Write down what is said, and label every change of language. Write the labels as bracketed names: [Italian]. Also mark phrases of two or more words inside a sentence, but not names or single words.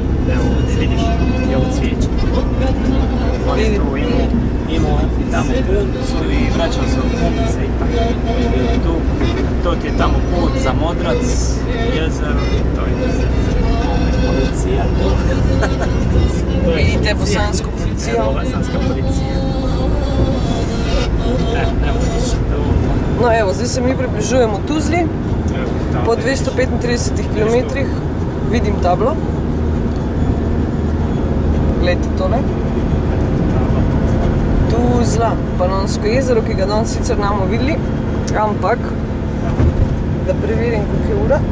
[Bosnian] Evo, ovdje, vidiš, i ovo cvijeće. On je tu imao tamo pumcu i vraćao se od pumce i tako. Tu, to ti je tamo put za Modrac, jezero i to je policija tu. Vidite bosansku policiju. Evo, bosanska policija. Evo, vidiš tu. [Slovenian] No evo, zdaj se mi približujemo Tuzli. Po 235 km vidim tablo. Gledajte tole. Tuzla, Panonsko jezero, ki ga danes sicer namo videli, ampak da preverim, koliko je ura.